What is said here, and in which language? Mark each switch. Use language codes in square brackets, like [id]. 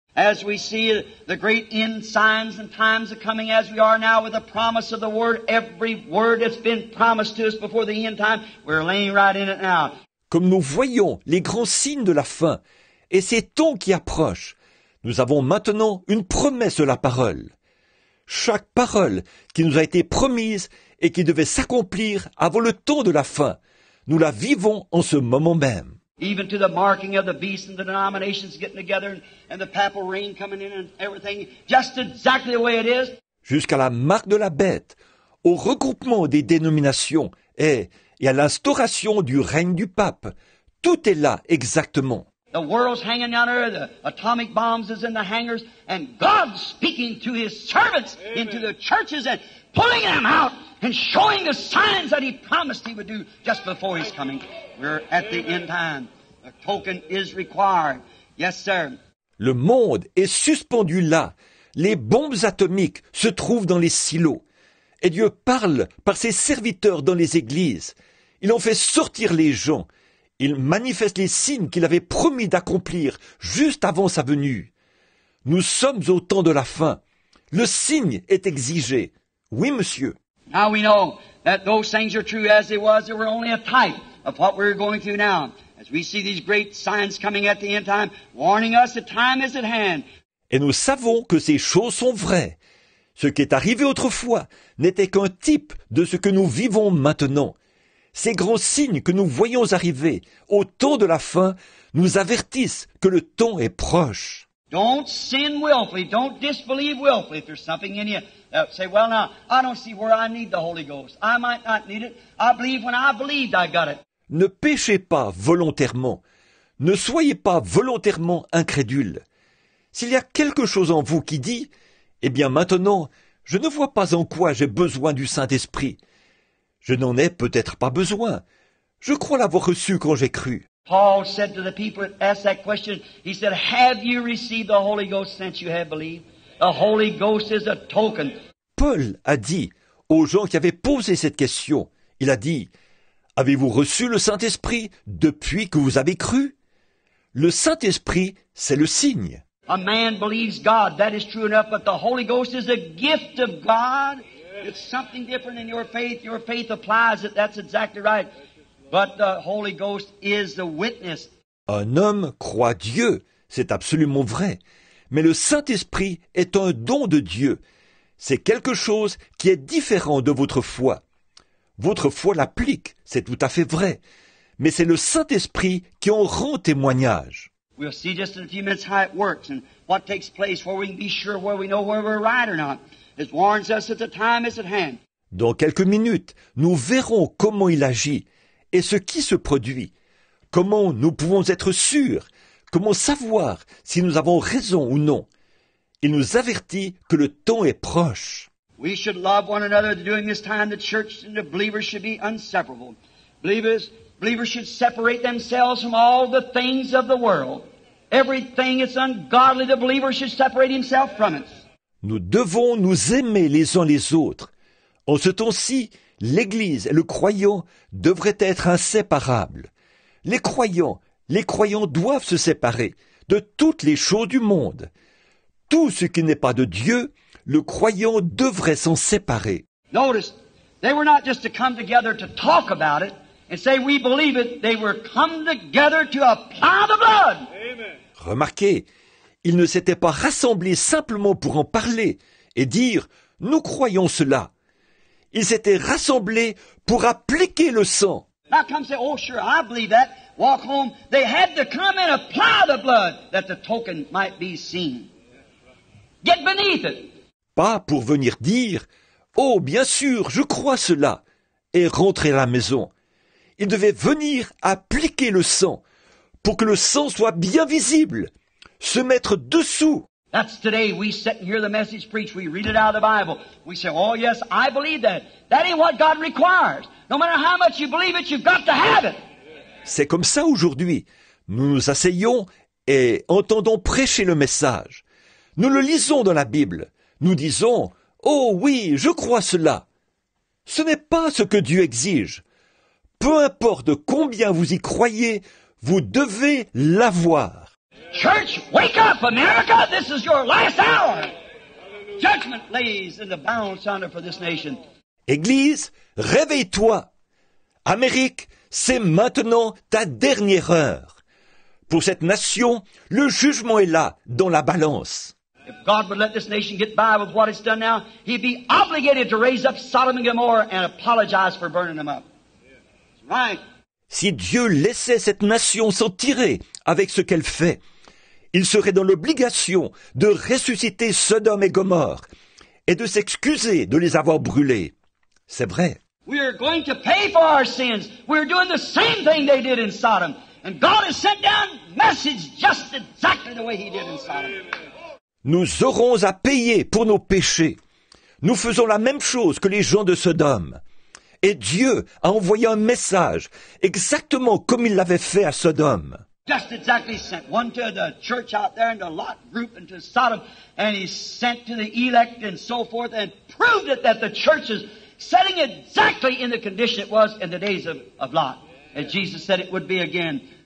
[en] As we see the great end signs and times are coming as we are now with the promise of the Word, every word that's been promised to us before the end time, we're laying right in it now. [fr] Comme nous voyons les grands signes de la fin et ces temps qui approchent, nous avons maintenant une promesse de la parole. Chaque parole qui nous a été promise et qui devait s'accomplir avant le temps de la fin, nous la vivons en ce moment même. [en] Even to the marking of the beast and the denominations getting together and the papal reign coming in and everything, just exactly the way it is. [fr] Jusqu'à la marque de la bête, au regroupement des dénominations et à l'instauration du règne du pape. Tout est là exactement. [en] The world's hanging down there, the atomic bombs is in the hangars, and God's speaking to His servants into the churches and pulling them out and showing the signs that He promised He would do just before His coming. We're at the end time. A token is required. Yes, sir. [fr] Le monde est suspendu là. Les bombes atomiques se trouvent dans les silos. Et Dieu parle par ses serviteurs dans les églises. Il en fait sortir les gens. Il manifeste les signes qu'il avait promis d'accomplir juste avant sa venue. Nous sommes au temps de la fin. Le signe est exigé. Oui, monsieur. [en] Now we know that those things are true as they were only a type of what we're going through now. As we see these great signs coming at the end time, warning us that time is at hand. [fr] Et nous savons que ces choses sont vraies. Ce qui est arrivé autrefois n'était qu'un type de ce que nous vivons maintenant. Ces grands signes que nous voyons arriver au temps de la fin nous avertissent que le temps est proche. [en] Don't sin willfully. Don't disbelieve willfully. If there's something in you, say, well, now, I don't see where I need the Holy Ghost. I might not need it. I believe when I believed I got it. [fr] Ne péchez pas volontairement. Ne soyez pas volontairement incrédules. S'il y a quelque chose en vous qui dit, eh bien maintenant, je ne vois pas en quoi j'ai besoin du Saint-Esprit. Je n'en ai peut-être pas besoin. Je crois l'avoir reçu quand j'ai cru. [en] Paul said to the people that asked that question, he said, have you received the Holy Ghost since you have believed? The Holy Ghost is a token. [fr] Paul a dit aux gens qui avaient posé cette question, il a dit, Avez-vous reçu le Saint-Esprit depuis que vous avez cru? Le Saint-Esprit, c'est le signe. [en] A man believes God, that is true enough, but the Holy Ghost is a gift of God. It's something different in your faith. Your faith applies it, that's exactly right. But the Holy Ghost is the witness. [fr] Un homme croit Dieu, c'est absolument vrai. Mais le Saint-Esprit est un don de Dieu. C'est quelque chose qui est différent de votre foi. Votre foi l'applique, c'est tout à fait vrai. Mais c'est le Saint-Esprit qui en rend témoignage. [en] We'll see just in a few minutes how it works and what takes place, where we can be sure, where we know whether we're right or not. It warns us that the time is at hand. [fr] Dans quelques minutes, nous verrons comment il agit et ce qui se produit. Comment nous pouvons être sûrs, comment savoir si nous avons raison ou non. Il nous avertit que le temps est proche. [en] We should love one another. During this time, the church and the believers should be inseparable. Believers should separate themselves from all the things of the world. Everything that's ungodly, the believer should separate himself from it. [fr] Nous devons nous aimer les uns les autres. En ce temps-ci, l'Église et le croyant devraient être inséparables. Les croyants doivent se séparer de toutes les choses du monde. Tout ce qui n'est pas de Dieu, le croyant devrait s'en séparer. [en] Notice, they were not just to come together to talk about it and say we believe it. They were come together to apply the blood. [fr] Remarquez, ils ne s'étaient pas rassemblés simplement pour en parler et dire « nous croyons cela ». Ils s'étaient rassemblés pour appliquer le sang. [en] Not come say, oh sure, I believe that. Walk home. They had to come and apply the blood that the token might be seen. Get beneath it. [fr] Pas pour venir dire « oh bien sûr, je crois cela » et rentrer à la maison. Ils devaient venir appliquer le sang pour que le sang soit bien visible, se mettre dessous. [en] That's today we sit and hear the message preached. We read it out of the Bible. We say, oh yes, I believe that. That ain't what God requires. No matter how much you believe it, you've got to have it. [fr] C'est comme ça aujourd'hui. Nous nous asseyons et entendons prêcher le message. Nous le lisons dans la Bible. Nous disons « Oh oui, je crois cela ». Ce n'est pas ce que Dieu exige. Peu importe combien vous y croyez, vous devez l'avoir. [en] Church, wake up, America! This is your last hour. Judgment lays in the balance under for this nation. [fr] Église, réveille-toi. Amérique, c'est maintenant ta dernière heure. Pour cette nation, le jugement est là, dans la balance. [en] If God would let this nation get by with what it's done now, He'd be obligated to raise up Sodom and Gomorrah and apologize for burning them up. That's right. [fr] Si Dieu laissait cette nation s'en tirer avec ce qu'elle fait, il serait dans l'obligation de ressusciter Sodome et Gomorrhe et de s'excuser de les avoir brûlés. C'est vrai. [en] We are going to pay for our sins. We're doing the same thing they did in Sodom. And God has sent down message just exactly the way He did in Sodom. [fr] Nous aurons à payer pour nos péchés. Nous faisons la même chose que les gens de Sodome. Et Dieu a envoyé un message exactement comme il l'avait fait à Sodome. [en] Just exactly sent one to the church out there and the Lot group and to Sodom, and He sent to the elect and so forth and proved it that the church is setting exactly in the condition it was in the days of Lot, as Jesus said it would be again.